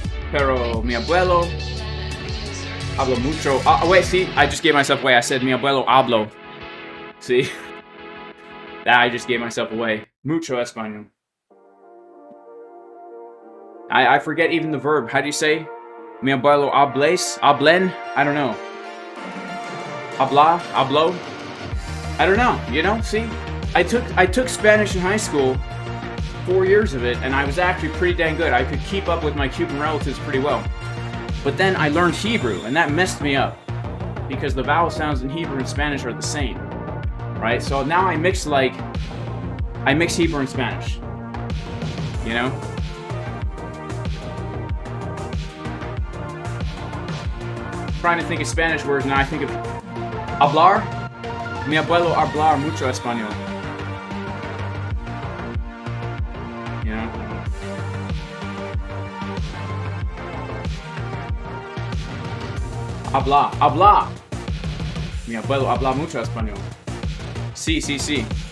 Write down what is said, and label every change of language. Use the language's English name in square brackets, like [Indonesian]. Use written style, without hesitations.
[Spanish] Pero mi abuelo hablo mucho. [English] Oh, wait, see? I just gave myself away. I said [Spanish] mi abuelo hablo. [English] See? I just gave myself away. [Spanish] Mucho español. [English] I forget even the verb. How do you say? [Spanish] Mi abuelo hables? Hablen? [English] I don't know. [Spanish] Habla? Hablo? [English] I don't know. You know? See? I took Spanish in high school, 4 years of it, and I was actually pretty dang good. I could keep up with my Cuban relatives pretty well. But then I learned Hebrew, and that messed me up. Because the vowel sounds in Hebrew and Spanish are the same. Right? So now I mix Hebrew and Spanish. You know? Trying to think of Spanish words, now I think of hablar. [Spanish] Mi abuelo hablar mucho español. [English] You know? [Spanish] Habla. Mi abuelo habla mucho español. Sí.